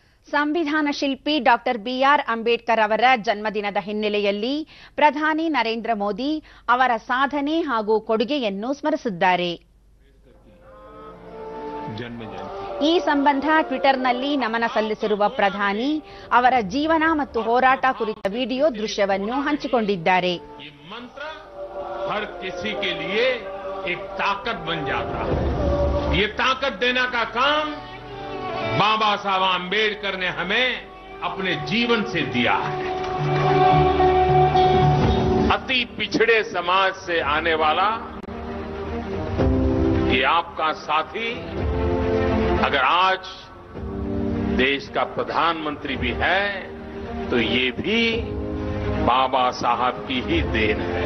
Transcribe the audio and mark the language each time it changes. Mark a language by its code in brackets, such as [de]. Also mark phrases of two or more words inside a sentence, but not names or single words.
[kn] ಸಂವಿಧಾನ ಶಿಲ್ಪಿ ಡಾಕ್ಟರ್ ಬಿಆರ್ ಅಂಬೇಡ್ಕರ್ ಅವರ ಜನ್ಮದಿನದ ಹಿನ್ನೆಲೆಯಲ್ಲಿ ಪ್ರಧಾನಿ ನರೇಂದ್ರ ಮೋದಿ ಅವರ ಸಾಧನೆ ಹಾಗೂ ಕೊಡುಗೆಯನ್ನು ಸ್ಮರಿಸಿದ್ದಾರೆ. ಈ ಸಂಬಂಧ ಟ್ವಿಟರ್ನಲ್ಲಿ ನಮನ ಸಲ್ಲಿಸಿರುವ ಪ್ರಧಾನಿ ಅವರ ಜೀವನ ಮತ್ತು ಹೋರಾಟ ಕುರಿತ ವಿಡಿಯೋ ದೃಶ್ಯವನ್ನು ಹಂಚಿಕೊಂಡಿದ್ದಾರೆ. [hi] हर किसी के लिए एक ताकत बन जाता है. ये ताकत देने का काम बाबा साहब आम्बेडकर ने हमें अपने जीवन से दिया है. अति पिछड़े समाज से आने वाला ये आपका साथी अगर आज देश का प्रधानमंत्री भी है तो ये भी बाबा साहब की ही देन है.